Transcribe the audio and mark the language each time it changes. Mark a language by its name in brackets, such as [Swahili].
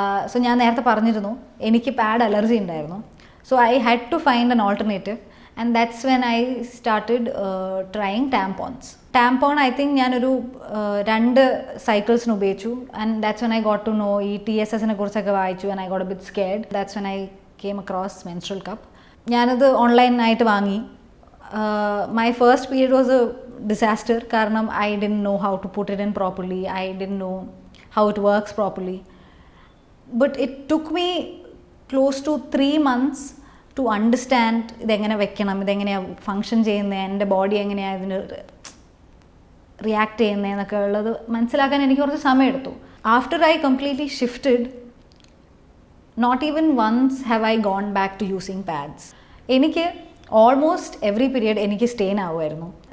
[English] so [Malayalam] ഞാൻ നേരത്തെ പറഞ്ഞിരുന്നു എനിക്ക് പാഡ് അലർജി ഉണ്ടായിരുന്നു. [English] So I had to find an alternative, and that's when I started trying tampons. Tampon I think [Malayalam] ഞാനൊരു 2 സൈക്കിൾസിന് ഉപയോഗിച്ചു, [English] and that's when I got to know [Malayalam] ഈ TSSനെ കുറിച്ചൊക്കെ വായിച്ചു, [English] And I got a bit scared. That's when I came across menstrual cup. [Malayalam] ഞാനത് ഓൺലൈനായിട്ട് വാങ്ങി. [English] My first period was a disaster കാരണം I didn't know how to put it in properly, I didn't know how it works properly, but it took me close to 3 months to understand [Malayalam] ഇതെങ്ങനെ വെക്കണം, ഇതെങ്ങനെയാണ് function ചെയ്യുന്നത്, എൻ്റെ body എങ്ങനെയാണ് ഇതിന് react ചെയ്യുന്നതെന്നൊക്കെ ഉള്ളത് മനസ്സിലാക്കാൻ എനിക്ക് കുറച്ച് സമയമെടുത്തു. [English] After I completely shifted, not even once have I gone back to using pads. [Malayalam] എനിക്ക് ഓൾമോസ്റ്റ് എവറി പീരിയഡ് എനിക്ക് സ്റ്റെയിൻ ആവുമായിരുന്നു.